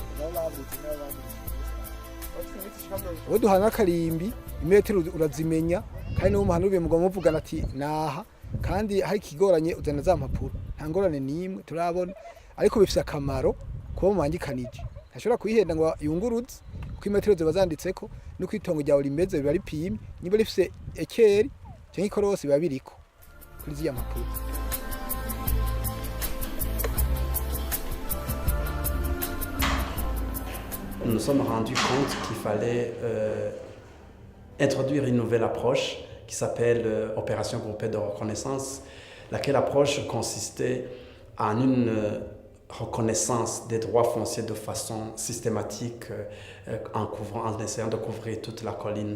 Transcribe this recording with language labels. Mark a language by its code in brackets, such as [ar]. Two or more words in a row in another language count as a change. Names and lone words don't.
[rn] duhana akarimbi imetero urazimenya kandi no muhana ubiye mugabo muvugana ati naha kandi hari kigoranye uzana za mpapuro nta ngorane nimwe turabona ariko bifise akamaro kuba mumangikanije ntashobora kuyihenda ngo yunguruze kuko imetero ziba zanditseko no kwitongo ryawe rimeze biba ripimye niba rifise ekeri cyangwa ikorosi biba biriko kuri ziya mpapuro. [fr] Nous nous sommes rendus compte qu'il fallait introduire une nouvelle approche qui s'appelle opération groupée de reconnaissance, laquelle approche consistait en une reconnaissance des droits fonciers de façon systématique en essayant de couvrir toute la colline.